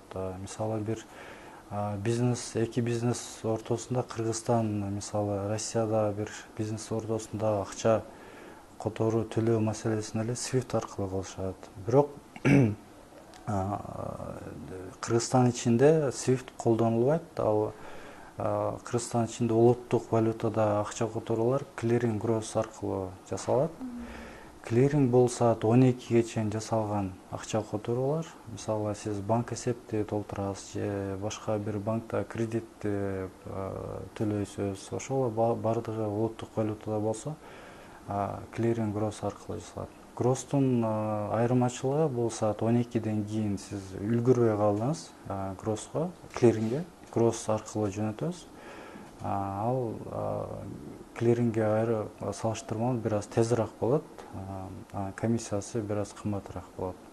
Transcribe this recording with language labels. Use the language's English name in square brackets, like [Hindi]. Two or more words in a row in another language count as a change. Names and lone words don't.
[Kyrgyz] Мисалы бир эки бизнес ортосунда, Кыргызстан мисалы Россияда бир бизнес ортосунда акча которуу төлөө маселесин эле Swift аркылуу кылышат. Бирок Кыргызстан ичинде Swift колдонулбайт. Ал Кыргызстан ичинде улуттук валютада акча которуулар [English] clearing gross [Kyrgyz] аркылуу жасалат. Clearing бул саат 12ге чейин жасалган акча которуулар. Мисалы сиз банк эсепти толтурасыз же башка бир банкта кредитти төлөйсүз. Ошол бардыгы улуттук валютада болсо, [English] clearing gross [Kyrgyz] аркылуу жасалат. Gross'тун айырмачылыгы бул саат 12ден кийин сиз үлгүрбөй калдыңыз gross'ко, clearingге, gross аркылуу жөнөтөбүз. Ал клирингге салыштырмалуу бир аз тезирээк болот, комиссиясы бир аз кымбатыраак болот.